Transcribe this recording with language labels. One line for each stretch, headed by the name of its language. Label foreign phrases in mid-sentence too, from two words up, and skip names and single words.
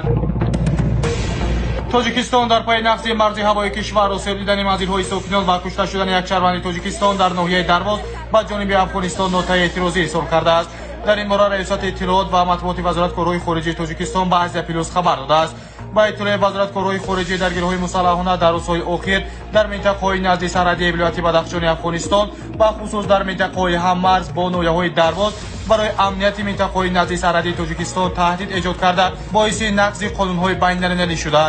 Tajik: тоҷикистон дар пайи нақзи марзи ҳавои кишвар осеб дидани манзилҳои сокинон ва кушта шудани як шаҳрванди тоҷикистон дар ноҳияи Дарвоз ба ҷониби афғонистон нотаи эътирозӣ ирсол кардааст. дар ин бора раисати иттилоот ва матбуоти вазорат корҳои хориҷии тоҷикистон ба Азия Плюс хабар додааст.
Persian: با اطلاع وزارت کارهای خارجه درگیری‌های مسلحانه در روزهای اخیر در منطقه‌های نزدیک سرحدی ولایت بدخشان افغانستان و خصوص در منطقه‌های هممرز با ناحیه‌های درواز برای امنیت منطقه‌های نزدیک سرحدی تاجیکستان تهدید ایجاد کرده باعث نقض قانون‌های بین‌المللی شدند.